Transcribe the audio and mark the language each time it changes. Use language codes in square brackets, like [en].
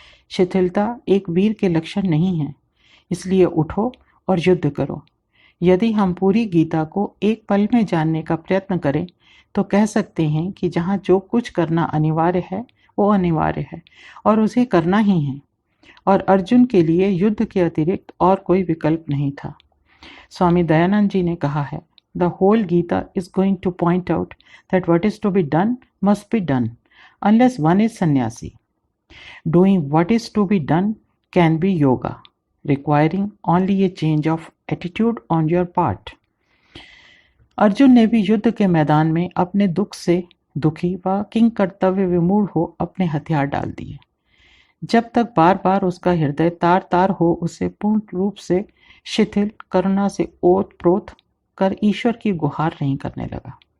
[hi] शिथिलता एक वीर के लक्षण नहीं है। इसलिए उठो और युद्ध करो। यदि हम पूरी गीता को एक पल में जानने का प्रयत्न करें तो कह सकते हैं कि जहाँ जो कुछ करना अनिवार्य है वो अनिवार्य है और उसे करना ही है, और अर्जुन के लिए युद्ध के अतिरिक्त और कोई विकल्प नहीं था। स्वामी दयानंद जी ने कहा है, [en] The whole Gita is going to point out that what is to be done must be done, unless one is sannyasi. Doing what is to be done can be yoga, requiring only a change of attitude on your part. [hi] Arjun ने भी युद्ध के मैदान में अपने दुख से दुखी व किंग कर्तव्य विमूढ़ हो अपने हथियार डाल दिए। जब तक बार बार उसका हृदय तार तार हो उसे पूर्ण रूप से शिथिल करुणा से ओत प्रोत कर ईश्वर की गुहार नहीं करने लगा।